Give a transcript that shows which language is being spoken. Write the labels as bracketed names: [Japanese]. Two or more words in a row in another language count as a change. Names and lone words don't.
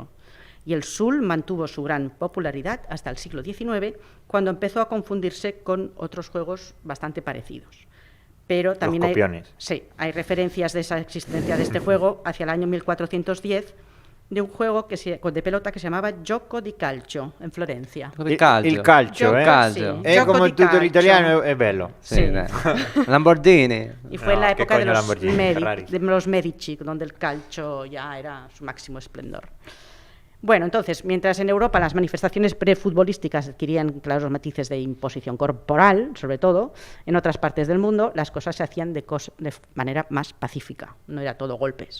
[Spanish] Y el sul mantuvo su gran popularidad hasta el siglo XIX, cuando empezó a confundirse con otros juegos bastante parecidos. Pero también copiones. hay referencias de esa existencia de este juego hacia el año 1410, de un juego de pelota que se llamaba Gioco di Calcio, en Florencia. El calcio. [Italian] Il calcio, Gioco, eh? Calcio. sì. Gioco [Spanish] Como [Italian] di il tutto calcio. l'italiano è bello. [Spanish] Sí, Sí. [Italian] dai. Lamborghini. [Spanish] Y fue en No, la ¿qué época de coño los, Lamborghini? Ferrari. de los Medici, donde el calcio ya era su máximo esplendor. Bueno, entonces, mientras en Europa las manifestaciones prefutbolísticas adquirían claros matices de imposición corporal, sobre todo, en otras partes del mundo las cosas se hacían de manera más pacífica, no era todo golpes,